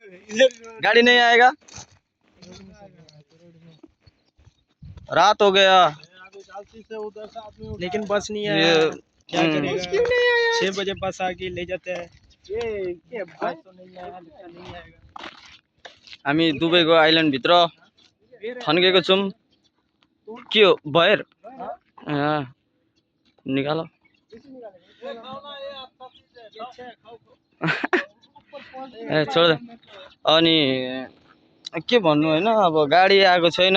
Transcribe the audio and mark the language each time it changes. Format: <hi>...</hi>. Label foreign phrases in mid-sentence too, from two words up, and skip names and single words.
<hi>गाड़ी नहीं आएगा, रात हो गया लेकिन बस नहीं आया, क्या करेगा? 6 बजे बस आके ले जाते हैं। ये बस तो नहीं आया, नहीं आएगा।</hi> <ne>हामी दुबईको आइल्यान्ड भित्र ठन्केको छौं। के हो बयर निकालो।</ne> <hi>ए छोड दे।</hi> <ne>अनि के भन्नु हैन, अब गाडी आएको छैन।</ne>